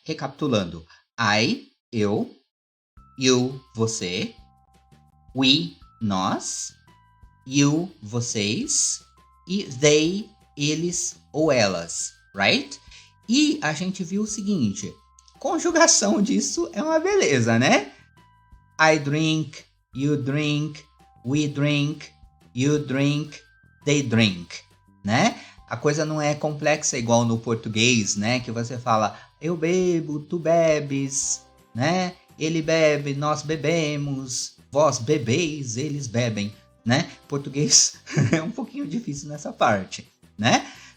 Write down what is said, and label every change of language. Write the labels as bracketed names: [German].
[Portuguese] Recapitulando: I, eu, you, você, we, nós, you, vocês e they, eles ou elas, right? E a gente viu o seguinte: conjugação disso é uma beleza, né? [English] I drink, you drink, we drink, you drink, they drink, né? [Portuguese] A coisa não é complexa igual no português, né? Que você fala, eu bebo, tu bebes, né? Ele bebe, nós bebemos, vós bebeis, eles bebem, né? Português é um pouquinho difícil nessa parte, né?